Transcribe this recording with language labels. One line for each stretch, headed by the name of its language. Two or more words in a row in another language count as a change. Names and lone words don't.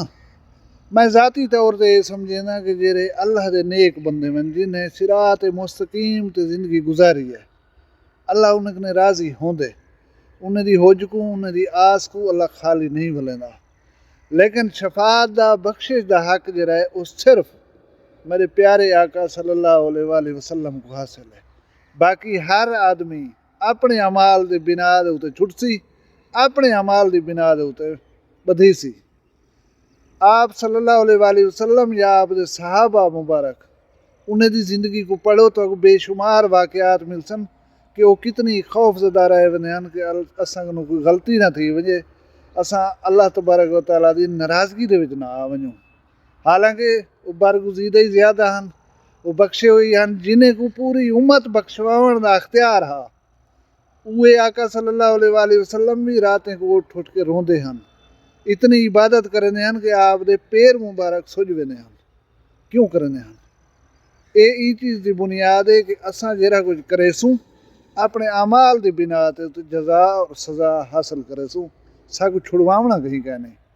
Saraiki: میں ذاتی طور تے سمجھینا کہ جیڑھے اللہ دے نیک بندے ہن جنہاں صراط مستقیم تے زندگی گزاری ہے، اللہ انہاں توں راضی ہوندے، انہاں دی ہوس کوں انہاں دی آس کوں اللہ خالی نہیں ولیندا. لیکن شفاعت دا بخشش دا حق جیڑھا ہے او صرف میرے پیارے آقا
Arabic: صلى الله عليه وسلم
Saraiki: کوں حاصل ہے. باقی ہر آدمی اپنے اعمال دے بنا دے اتے چھٹسی، اپنے اعمال دی بنا دے اتے بدھیسی. آپ
Arabic: صلى الله عليه وسلم
Saraiki: یا آپ دے صحابہ مبارک انہاں دی زندگی کوں پڑھو تاں بے شمار واقعات ملسن کہ او کتنی خوفزدہ رہے ون کہ اساں کوئی غلطی نہ تھی ونجے، اساں اللہ
Arabic: تبارك وتعالى
Saraiki: دی ناراضگی دے وچ نہ آ ونجوں. حالانکہ او برگزیدہ ہی زیادہ ہن، او بخشے ہوئے ہن جنہاں کوں پوری امت بخشواون دا اختیار ہا. اوہے آقا
Arabic: صلى الله عليه وسلم
Saraiki: بھی راتیں کوں اٹھ اٹھ کے روندے ہن، اتنی عبادت کریندے ہن کہ آپ دے پیر مبارک سج ویندے ہن. کیوں کریندے ہن? ایہ چیز دی بنیاد ہے کہ اساں جیڑھا کجھ کریسوں اپنے اعمال دی بنا تے جزا تے سزا حاصل کریسوں، ساکوں چھڑواونا کہیں کہنے.